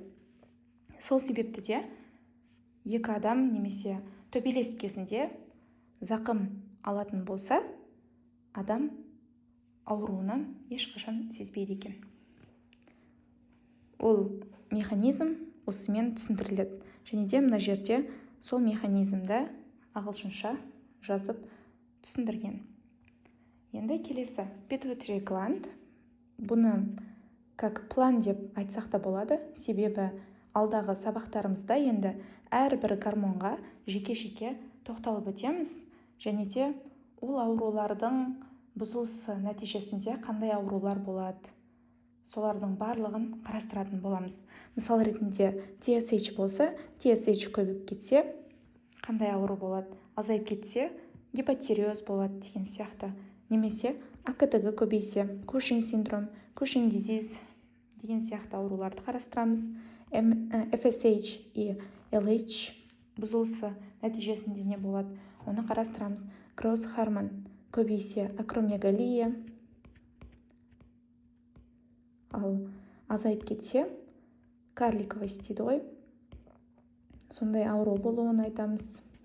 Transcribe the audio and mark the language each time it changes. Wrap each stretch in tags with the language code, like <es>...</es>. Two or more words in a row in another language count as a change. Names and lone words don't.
<kk>Сол себепті де екі адам немесе төбелес кезінде зақым алатын болса, адам ауруны ешқашан сезбейді екен. Ол механизм осымен түсіндіріледі. Және де мына жерде сол механизмді ағылшынша жазып түсіндірген. Енді келесі</kk> <en>pituitary gland.</en> <kk>Бұны</kk> <ru>как план</ru> <kk>деп айтсақ та болады, себебі алдағы сабақтарымызда енді әрбір гормонға жеке-жеке тоқталып өтеміз, және де ол аурулардың бұзылысы нәтижесінде қандай аурулар болады, солардың барлығын қарастыратын боламыз. Мысал ретінде TSH болса, TSH көбейіп кетсе қандай ауру болады, азайып кетсе гипотиреоз болады деген сияқты. Немесе АКТ-гі көбейсе, Кушинг синдром, Кушинг дизиз деген сияқты ауруларды қарастырамыз. FSH и LH бұзылысы нәтижесінде не болады, оны қарастырамыз.</kk> <en>growth hormone</en> <kk>көбейсе, акромегалия, ал азайып кетсе карликовость дейді ғой, сондай ауру болуын айтамыз.</kk>